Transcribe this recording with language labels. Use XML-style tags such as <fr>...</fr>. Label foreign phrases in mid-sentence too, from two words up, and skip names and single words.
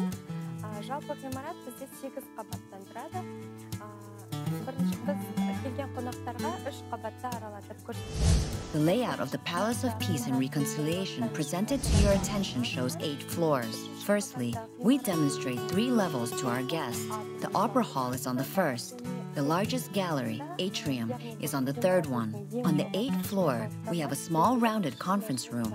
<kk>Жалпы ғимарат бізде 8 қабаттан тұрады. Біз келген қонақтарға 3 қабатта аралатып көрсетеміз.</kk> <en>The layout of the Palace of Peace and Reconciliation presented to your attention shows 8 floors. Firstly, we demonstrate 3 levels to our guests. The opera hall is on the first. The largest gallery, atrium, is on the third one. On the 8th floor, we have a small rounded conference room.</en>